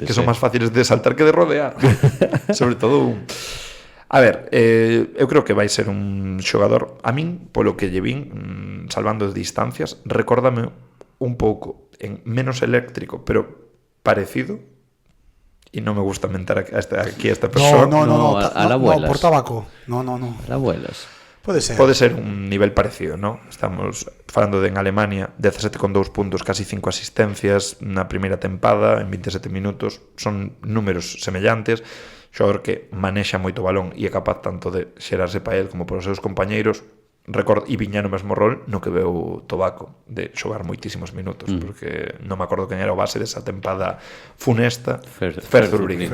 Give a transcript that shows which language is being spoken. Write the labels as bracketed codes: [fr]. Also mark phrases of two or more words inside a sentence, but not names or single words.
[gl] que son máis fáciles de saltar que de rodear. Sobre todo un... A ver, eu creo que vai ser un xogador, a min, polo que lle vin, salvando as distancias, recórdame un pouco, en menos eléctrico, pero parecido, e non me gusta mentar aquí a esta persona. [es] No, a la abuelas. por tabaco. No. Las abuelas. [gl] Pode ser. Pode ser un nivel parecido, ¿no? Estamos falando de en Alemania 17,2 puntos, casi 5 asistencias na primeira tempada en 27 minutos, son números semellantes, xogador que manexa moito balón e é capaz tanto de xerarse para él como para os seus compañeiros, e viña no mesmo rol no que veu Tobaco, de xogar moitísimos minutos, porque non me acordo quen era o base desa tempada funesta, Zurbriggen,